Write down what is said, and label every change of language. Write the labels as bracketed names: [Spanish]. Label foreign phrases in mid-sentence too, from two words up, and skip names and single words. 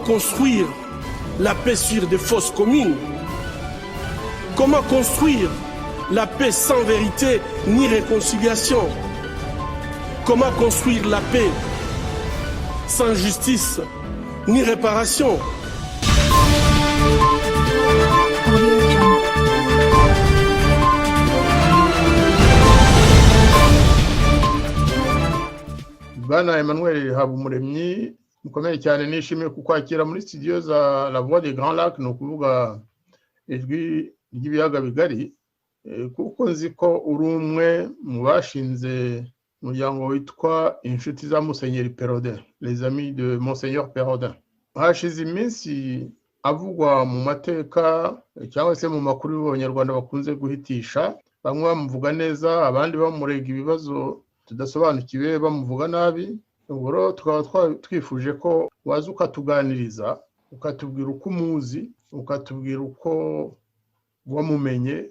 [French] construire la paix sur des fausses communes? Comment construire la paix sans vérité ni réconciliation? Comment construire la paix sans justice ni réparation? [Kinyarwanda] Bana Emmanuel Habumuremyi mukomeye cyane nishimiye kukwakira muri studio za La Voix des Grands Lacs, no kuvuga ijwi ry'ibiyaga bigari, kuko nzi ko uri umwe mu bashinze umuryango witwa inshuti za Musenyeri Perraudin, [French] les amis de Monseigneur Perraudin. [Kinyarwanda] Hashize iminsi avugwa mu mateka cyangwa se mu makuru y'Abanyarwanda bakunze guhitisha, bamwe bamuvuga neza abandi bamurega ibibazo tudasobanukiwe bamuvuga nabi. Ubwo tukaba twifuje ko waza ukatuganiriza, ukatubwira uko umuzi, ukatubwira uko wamumenye,